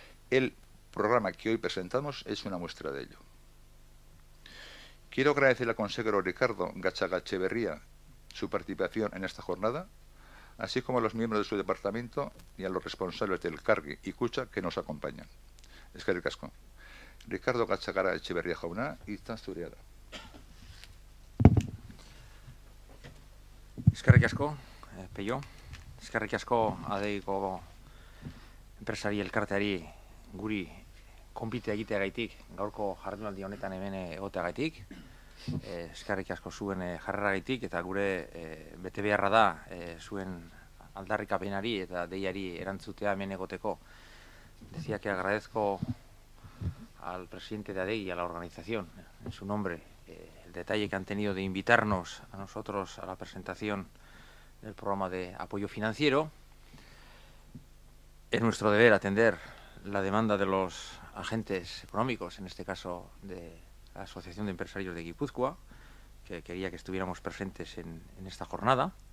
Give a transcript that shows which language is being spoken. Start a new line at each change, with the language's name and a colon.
Spanish: El programa que hoy presentamos es una muestra de ello. Quiero agradecer al consejero Ricardo Gatzagaetxeberria su participación en esta jornada, así como a los miembros de su departamento y a los responsables del Cargi y Kutxa que nos acompañan.
Basque: Eskerrik asko. Ricardo Gatzagaetxeberria jauna, hitza zurea da. Eskerrik asko, Peio. Eskerrik asko Adegiko enpresari elkarteari guri konbite egiteagaitik, gaurko jardunaldi honetan hemen egoteagaitik. Eskerrik asko zuen jarreragaitik eta gure betebeharra da zuen aldarrikapenari eta deiari erantzutea hemen egoteko.
Spanish: Decía que agradezco al presidente de Adegi y a la organización, en su nombre, el detalle que han tenido de invitarnos a nosotros a la presentación del programa de apoyo financiero. Es nuestro deber atender la demanda de los agentes económicos, en este caso de la Asociación de Empresarios de Guipúzcoa, que quería que estuviéramos presentes en esta jornada.